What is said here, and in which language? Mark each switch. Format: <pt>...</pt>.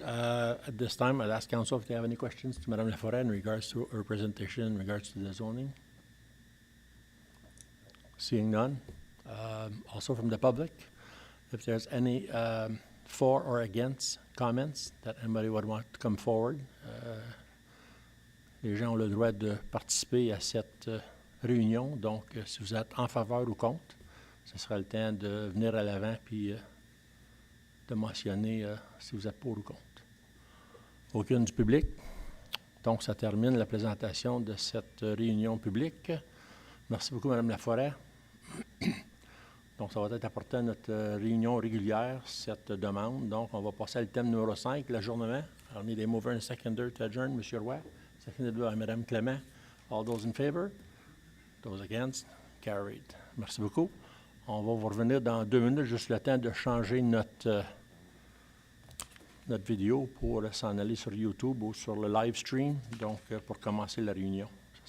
<en>At this time, I'd ask council if they have any questions to Madame Laforêt in regards to her presentation in regards to the zoning. Seeing none. Also from the public, if there's any for or against comments that anybody would want to come forward.</en> <fr>Les gens ont le droit de participer à cette réunion. Donc, si vous êtes en faveur ou contre, ce sera le temps de venir à l'avant puis de mentionner si vous êtes pour ou contre. Aucune du public. Donc, ça termine la présentation de cette réunion publique. Merci beaucoup, Mme Laforêt. Donc, ça va être apporté à notre réunion régulière, cette demande. Donc, on va passer au thème numéro 5, l'ajournement.</fr> <en>I'll need a mover and a seconder to adjourn, M. Roy. Seconded by Mme Clément. All those in favor? Those against? Carried.</en> <fr>Merci beaucoup. On va vous revenir dans 2 minutes, juste le temps de changer notre vidéo pour s'en aller sur YouTube ou sur le live stream, donc pour commencer la réunion.</fr>